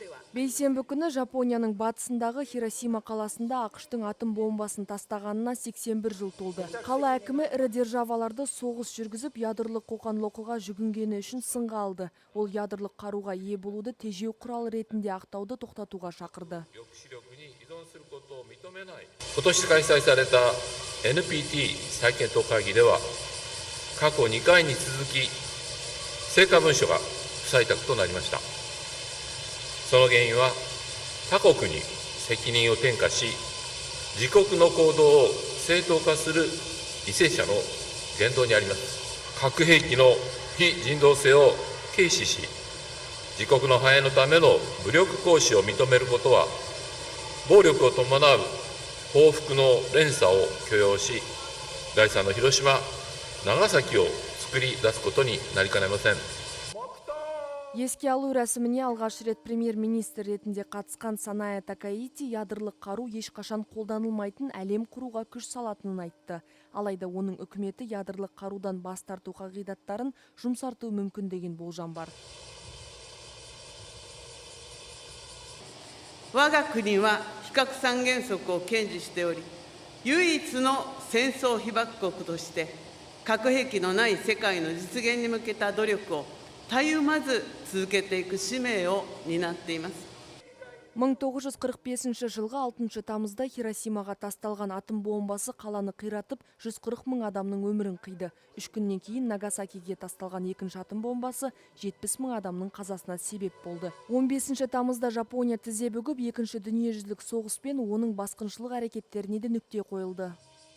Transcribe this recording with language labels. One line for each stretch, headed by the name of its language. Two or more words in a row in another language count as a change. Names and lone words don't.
Kazakh: Бейсенбі күні Жапонияның батысындағы Хиросима қаласында ақштың атом бомбасын тастағанына 81 жыл толды. Қала әкімі ірі державаларды соғыс жүргізіп, ядролық қоқан-лоққыға жүгінгені үшін сынға алды. Ол ядролық қаруға ие болуды тежеу құралы ретінде ақтауды тоқтатуға шақырды.
Japanese: 今年開催された NPT 再検討会議では、過去2回に続き成果文書が不採択となりました。その原因は他国に責任を転嫁し、自国の行動を正当化する為政者の言動にあります。核兵器の非人道性を軽視し、自国の繁栄のための武力行使を認めることは、暴力を伴う報復の連鎖を許容し、第3の広島、長崎を作り出すことになりかねません。
Kazakh: Еске алу рәсіміне алғаш рет премьер-министр ретінде қатысқан Саная Такаити ядролық қару ешқашан қолданылмайтын әлем құруға күш салатынын айтты. Алайда оның үкіметі ядролық қарудан бас тарту қағидаттарын жұмсарту мүмкін деген болжам бар.
Japanese: 我が国は非核三原則を堅持しており、唯一の戦争被爆国として核兵器のない世界の実現に向けた努力をたゆまず続けていく使命を担っています。
Kazakh: 1945 жылғы 6 тамызда Хиросимаға тасталған атом бомбасы қаланы қиратып, 140 мың адамның өмірін қиды. 3 күннен кейін Нагасакиге тасталған екінші атом бомбасы 70 мың адамның қазасына себеп болды. 15 тамызда Жапония тізе бүгіп, екінші дүниежүзілік соғыс пен оның басқыншылық әрекеттеріне де нүкте қойылды.